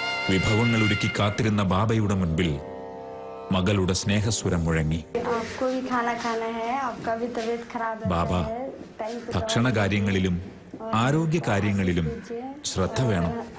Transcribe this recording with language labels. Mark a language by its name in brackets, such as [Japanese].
[Malayalam] വിഭവങ്ങൾ ഒരുക്കി കാത്തിരുന്ന ബാബയുടെ മുൻപിൽ മകളുടെ സ്നേഹസ്വരം മുഴങ്ങി. [Hindi] आपको भी खाना खाना है, आपका भी तबीयत खराब [Malayalam] ബാബ, [Hindi] है, टाइम पे [Malayalam] ഭക്ഷണ കാര്യങ്ങളിലും ആരോഗ്യ കാര്യങ്ങളിലും ശ്രദ്ധ വേണം.